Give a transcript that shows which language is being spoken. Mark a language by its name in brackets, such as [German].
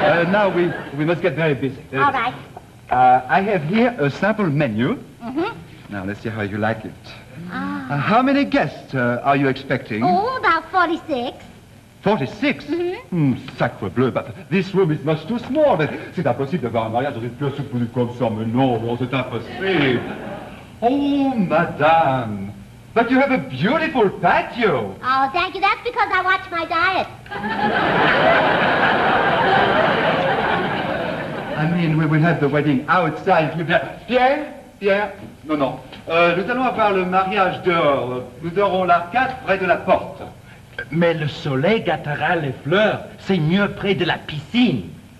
[English] Now we must get very busy. All right. I have here a sample menu. Mm-hmm. Now, let's see how you like it. How many guests are you expecting? Oh, about 46. 46? [French] Sacre bleu, [English] but this room is much too small. [French] C'est impossible d'avoir un mariage dans une pièce comme ça, mais non, c'est impossible. [English] Oh, madame, but you have a beautiful patio. Oh, thank you. That's because I watch my diet. I mean, we will have the wedding outside. [French] Pierre? Non. Nous allons avoir le mariage dehors. Nous aurons l'arcade près de la porte. Mais le soleil gâtera les fleurs. C'est mieux près de la piscine.